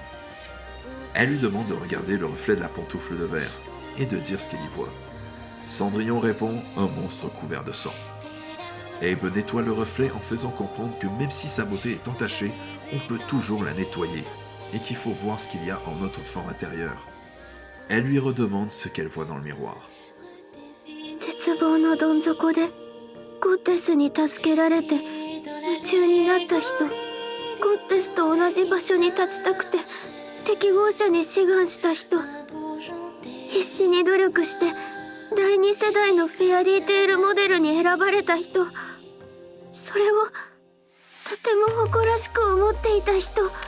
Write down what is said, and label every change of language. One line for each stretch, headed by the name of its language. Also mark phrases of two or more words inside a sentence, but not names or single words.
French: Elle lui demande de regarder le reflet de la pantoufle de verre et de dire ce qu'elle y voit. Cendrillon répond, un monstre couvert de sang. Abe nettoie le reflet en faisant comprendre que même si sa beauté est entachée, on peut toujours la nettoyer, et qu'il faut voir ce qu'il y a en notre fort intérieur. Elle lui redemande ce qu'elle voit dans le miroir.
Japanese: 絶望のどん底でゴッテスに助けられて夢中になった人、ゴッテスと同じ場所に立ちたくて適合者に志願した人、必死に努力して第2世代のフェアリーテールモデルに選ばれた人、それをとても誇らしく思っていた人、